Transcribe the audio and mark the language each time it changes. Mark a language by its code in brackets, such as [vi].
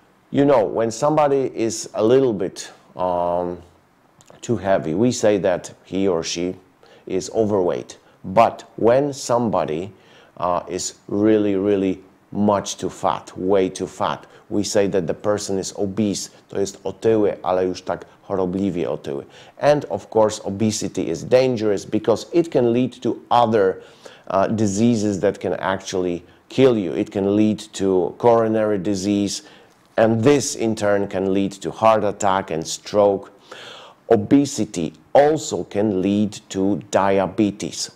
[en] When somebody is a little bit too heavy, we say that he or she is overweight. But when somebody is really, really much too fat, way too fat, we say that the person is obese. [pl] To jest otyły, ale już tak chorobliwie otyły. [en] And of course, obesity is dangerous because it can lead to other diseases that can actually kill you. It can lead to coronary disease, and this in turn can lead to heart attack and stroke. Obesity also can lead to diabetes.